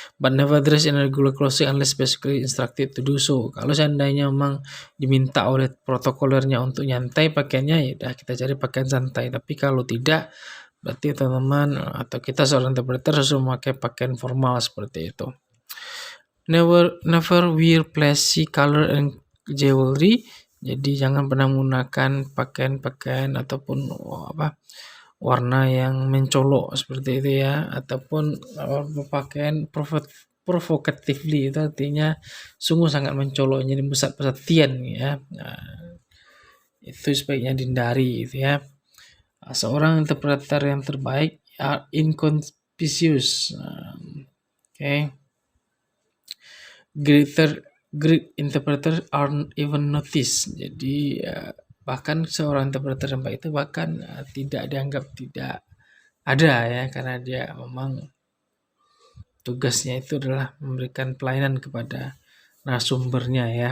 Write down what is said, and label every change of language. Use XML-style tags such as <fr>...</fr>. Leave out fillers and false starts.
<en>But never dress in regular clothing unless specifically instructed to do so.</en> <id>Kalau seandainya memang diminta oleh protokolernya untuk nyantai pakaiannya, ya udah kita cari pakaian santai. Tapi kalau tidak, berarti teman-teman atau kita seorang interpreter harus memakai pakaian formal seperti itu.</id> <en>Never wear flashy color and jewelry.</en> <id>Jadi jangan pernah menggunakan pakaian-pakaian ataupun warna yang mencolok seperti itu ya, ataupun berpakaian provocatively, itu artinya sungguh sangat mencolok, jadi pusat perhatian ya. Nah, itu sebaiknya dihindari gitu ya. Seorang interpreter yang terbaik are inconspicuous. Okay.</id> <en>Great interpreter aren't even noticed.</en> <id>Jadi bahkan seorang interpreter yang baik itu bahkan tidak dianggap tidak ada ya, karena dia memang tugasnya itu adalah memberikan pelayanan kepada narasumbernya ya.</id>